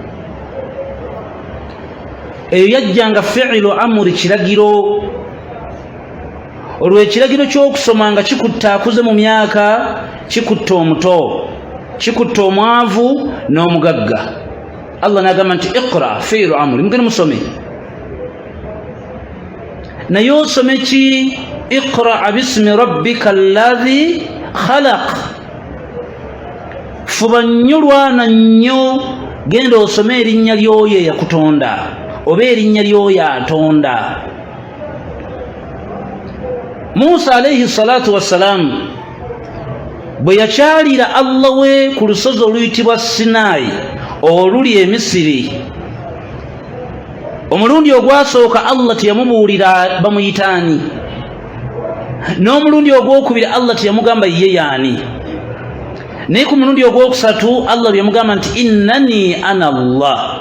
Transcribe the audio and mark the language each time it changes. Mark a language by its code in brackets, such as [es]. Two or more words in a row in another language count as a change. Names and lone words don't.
[lg] Eyo yajjanga [ar] فعل أمر, [lg] kiragiro. Olwo ekiragiro ky'okusoma nga kikutta akuze mu myaka, kikutta omuto, kikutta omwavu n'omugagga. Allah n'agamba nti [ar] اقرأ فعل أمر, [lg] mugende musome. Naye osome ki? [ar] اقرأ باسم ربك الذي خلق. [lg] Fuba nnyo lwana nnyo, genda osome erinnya ly'oyo eyakutonda oba erinnya ly'oyo atonda. Musa [ar] عليه الصلاة والسلام [lg] bwe yakyalira Allah we ku lusozi oluyitibwa Sinai oluli e Misiri, omulundi ogwasooka Allah teyamubuulira bamuyitaani, n'omulundi ogwokubiri Allah teyamugamba ye yaani, naye ku mulundi ogwokusatu Allah bwe yamugamba nti [ar] إنني أنا الله.